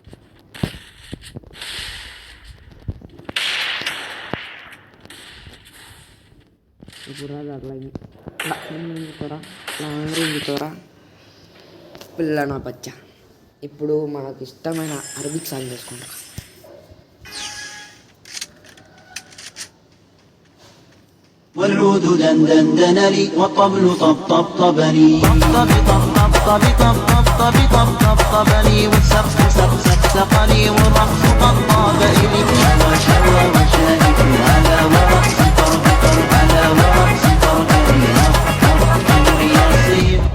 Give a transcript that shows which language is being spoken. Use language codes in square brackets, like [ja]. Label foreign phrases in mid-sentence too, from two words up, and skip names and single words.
[te] ఇప్పుడు రాదు అట్లా పిల్ల నా బచ్చా. ఇప్పుడు మనకు ఇష్టమైన అరబిక్ సాంగ్ చేసుకుంటాం. [ar] والعود دندن لي والطبل طبطبني طبطبني والسقف سقسقني والرقص طبطب إلي شوى شوى وشاهد على ورقص طرب على ورقص طرب يا سيد.